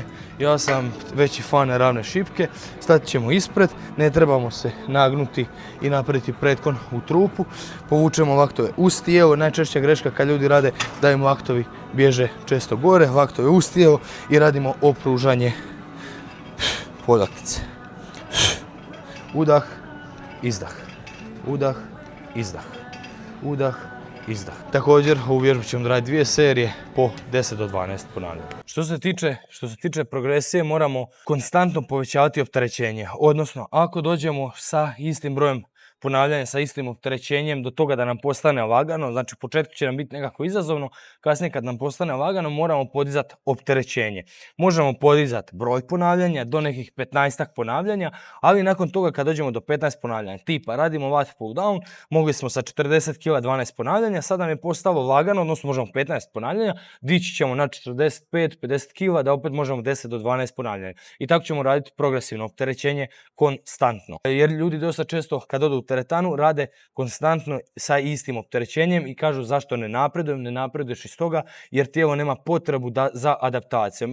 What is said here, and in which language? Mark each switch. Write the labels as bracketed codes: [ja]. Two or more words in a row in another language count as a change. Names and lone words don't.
[hr] Ja sam veći fan ravne šipke, stati ćemo ispred, ne trebamo se nagnuti i napraviti pretklon u trupu. Povučemo laktove uz tijelo, najčešća greška kad ljudi rade da im laktovi bježe često gore, laktove uz tijelo i radimo opružanje podlaktice. Udah, izdah, udah, izdah, udah, izdah. Također ovu vježbu ćemo raditi 2 serije po 10 do 12 ponavljanja. Što se tiče progresije, moramo konstantno povećavati opterećenje. Odnosno, ako dođemo sa istim brojem ponavljanja, sa istim opterećenjem do toga da nam postane lagano, znači u početku će nam biti nekako izazovno, kasnije kad nam postane lagano moramo podizati opterećenje. Možemo podizati broj ponavljanja do nekih 15 ponavljanja, ali nakon toga kad dođemo do 15 ponavljanja, tipa radimo [en] lat pull down, [hr] mogli smo sa 40 kg 12 ponavljanja, sad nam je postalo lagano, odnosno možemo 15 ponavljanja, dići ćemo na 45-50 kg da opet možemo 10 do 12 ponavljanja. I tako ćemo raditi progresivno opterećenje konstantno. Jer ljudi dosta često kad odu u teretanu rade konstantno sa istim opterećenjem i kažu zašto ne napreduješ iz toga jer tijelo nema potrebu za adaptacijom.